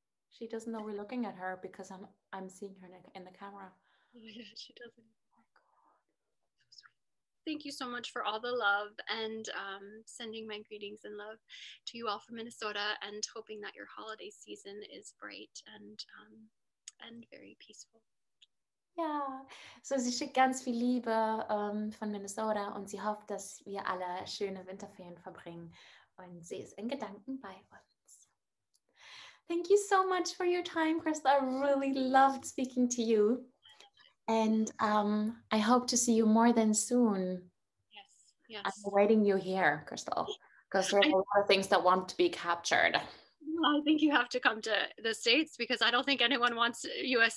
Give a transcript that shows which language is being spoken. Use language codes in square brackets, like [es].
[en] She doesn't know we're looking at her because I'm seeing her in the camera. Oh yeah, she doesn't. Oh my God. So sweet. Thank you so much for all the love and sending my greetings and love to you all from Minnesota and hoping that your holiday season is bright and very peaceful. [de] Ja, so sie schickt ganz viel Liebe von Minnesota und sie hofft, dass wir alle schöne Winterferien verbringen und sie ist in Gedanken bei uns. [en] Thank you so much for your time, Crystal. I really loved speaking to you and I hope to see you more than soon. Yes. I'm waiting you here, Crystal, because there are a lot of things that want to be captured. I think you have to come to the States because I don't think anyone wants U.S.